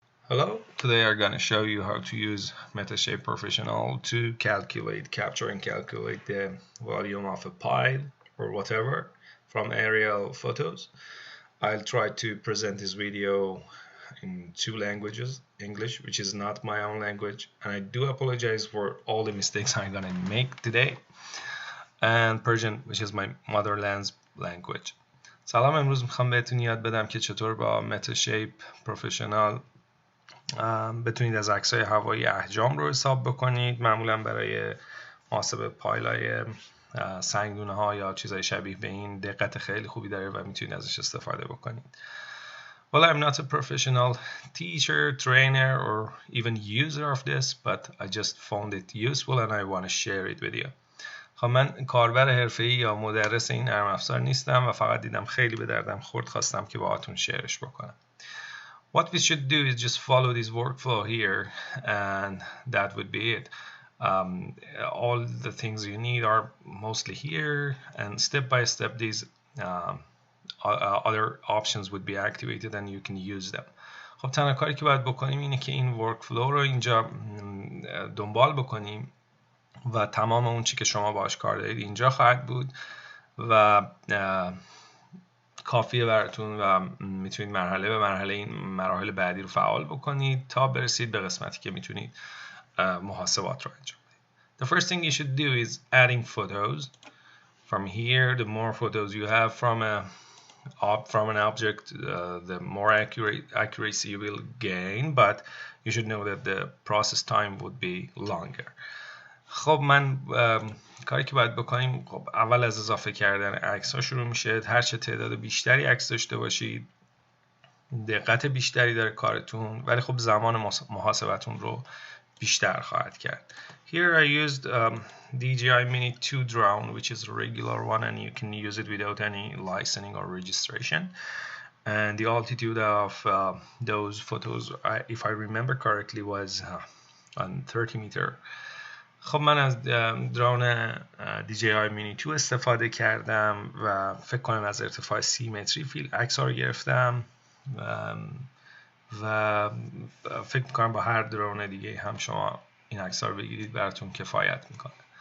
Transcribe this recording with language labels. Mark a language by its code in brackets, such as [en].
[en] Hello, today I'm going to show you how to use Metashape Professional to capture and calculate the volume of a pile or whatever from aerial photos. I'll try to present this video in two languages, English, which is not my own language, and I do apologize for all the mistakes I'm going to make today, and Persian, which is my motherland's language. [fa] سلام، امروز میخوام بهتون یاد بدم که چطور با متاشیپ پروفشنال بتونید از عکس‌های هوایی احجام رو حساب بکنید. معمولا برای محاسبه پایلای سنگدونه ها یا چیزهای شبیه به این دقت خیلی خوبی داره و میتونید ازش استفاده بکنید. [en] Well, I'm not a professional teacher, trainer, or even user of this, but I just found it useful and I want to share it with you. [fa] خب من کاربر حرفه‌ای یا مدرس این نرم افزار نیستم و فقط دیدم خیلی به دردم خورد، خواستم که باهاتون شیرش بکنم. [en] What we should do is just follow this workflow here, and that would be it. All the things you need are mostly here, and step by step these other options would be activated and you can use them. [fa] خب تنها کاری که باید بکنیم اینه که این workflow رو اینجا دنبال بکنیم و تمام اون چی که شما باهاش کار دارید اینجا خواهد بود و کافیه براتون و میتونید مرحله به مرحله این مراحل بعدی رو فعال بکنید تا برسید به قسمتی که میتونید محاسبات رو انجام بدید. [en] The first thing you should do is adding photos. From here, the more photos you have from an object, the more accuracy you will gain, but you should know that the process time would be longer. [fa] خب من کاری که باید بکنیم، خب اول از اضافه کردن عکس ها شروع میشه. هر چه تعداد بیشتری عکس داشته باشید دقت بیشتری داره کارتون، ولی خب زمان محاسبتون رو بیشتر خواهد کرد. [en] Here I used DJI Mini 2 drone, which is a regular one, and you can use it without any licensing or registration. And the altitude of those photos, if I remember correctly, was on 30 meter. [fa] خب من از درون DJI Mini 2 استفاده کردم و فکر کنم از ارتفاع 30 متری عکس ها رو گرفتم و فکر میکنم با هر درون دیگه هم شما این عکس ها رو بگیرید براتون کفایت میکنه.